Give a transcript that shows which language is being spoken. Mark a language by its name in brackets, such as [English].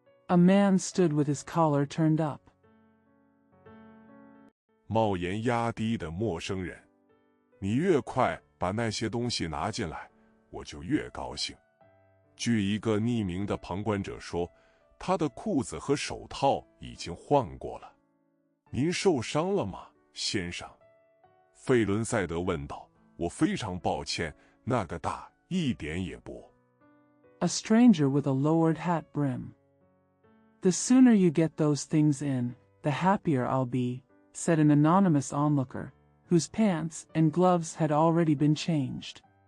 [English] A man stood with his collar turned up. [Chinese] 帽檐压低的陌生人，你越快把那些东西拿进来，我就越高兴。据一个匿名的旁观者说，他的裤子和手套已经换过了。您受伤了吗，先生？费伦赛德问道。我非常抱歉，那个大一点也不。 [English] A stranger with a lowered hat brim. The sooner you get those things in, the happier I'll be, said an anonymous onlooker, whose pants and gloves had already been changed.